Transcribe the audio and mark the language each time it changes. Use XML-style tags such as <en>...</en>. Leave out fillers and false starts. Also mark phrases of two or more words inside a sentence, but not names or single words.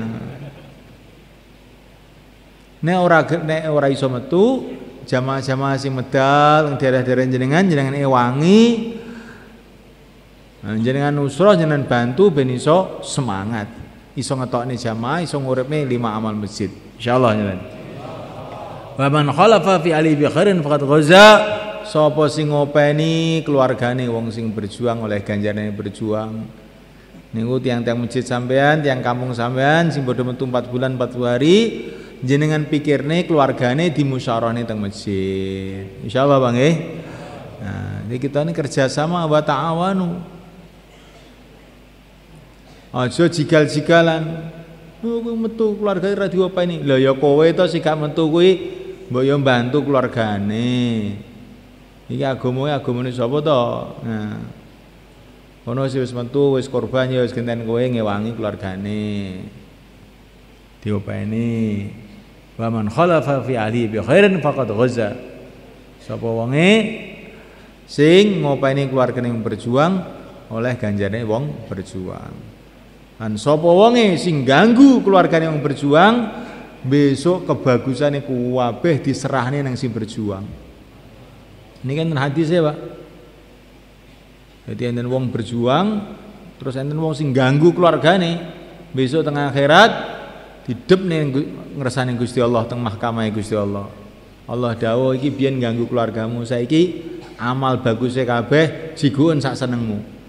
<jv>Nek ora iso metu, jamaah-jamaah sing medal ing daerah-daerah jenengan ewangi. Jenengan nusrah jenengan bantu ben iso semangat. Iso ngetokne jamaah, iso nguripne 5 amal masjid. Insyaallah jenengan.</jv> <ar>ومن خلف في أهله بخير فقد غزا.</ar> <jv>Sapa sing ngopeni keluargane wong sing berjuang oleh ganjarane berjuang. Niku tiang-tiang masjid sampean, tiang kampung sampean sing padha metu 4 bulan 40 hari, jenengan pikirne keluargane dimusyawarahne teng masjid. Insyaallah Bang nggih.</jv> <id>Nah, jadi kita ini kerjasama</id> <ar>وتعاونوا.</ar> <jv>Aja jigal-jigalan. Kowe metu keluargane ra diopeni. Lah ya kowe to sing gak metu kuwi mbok yo mbantu keluargane. Iki agamane sapa to? Nah. Ono sing wis metu wis korban ya wis genten kowe ngewangi keluargane. Diopeni.</jv> <ar>ومن خلف في أهله بخير فقد غزا.</ar> <jv>Sapa wonge sing ngopeni keluargane yang berjuang oleh ganjarane wong berjuang. Lan sapa wonge sing ganggu keluargane yang berjuang besok kebagusane kuwabeh diserahne nang sing berjuang.</jv> <id>Ini kan hadis ya, Pak.</id> <jv>Jadi enten wong berjuang terus enten wong sing ganggu keluargane besok tengah akhirat didepne ngersane Gusti Allah teng mahkamah Gusti Allah. Allah dawuh iki biyen ganggu keluargamu, saiki amal bagusnya kabeh jiguken sak senengmu.</jv>